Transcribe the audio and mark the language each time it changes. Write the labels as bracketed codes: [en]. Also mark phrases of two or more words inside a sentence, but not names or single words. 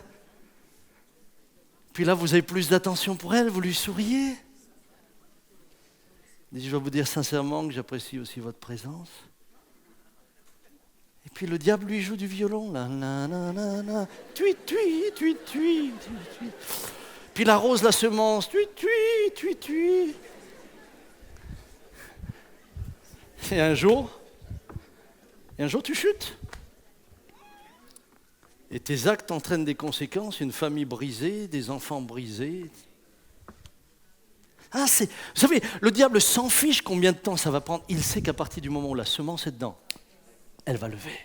[fr] Puis là, vous avez plus d'attention pour elle, vous lui souriez. Et je vais vous dire sincèrement que j'apprécie aussi votre présence. Et puis le diable lui joue du violon, là, tui, tui, tui, tui, tui. Puis il arrose la semence, tui, tui, tui, tui. Et un jour tu chutes. Et tes actes entraînent des conséquences, une famille brisée, des enfants brisés. Vous savez, le diable s'en fiche combien de temps ça va prendre. Il sait qu'à partir du moment où la semence est dedans, elle va lever.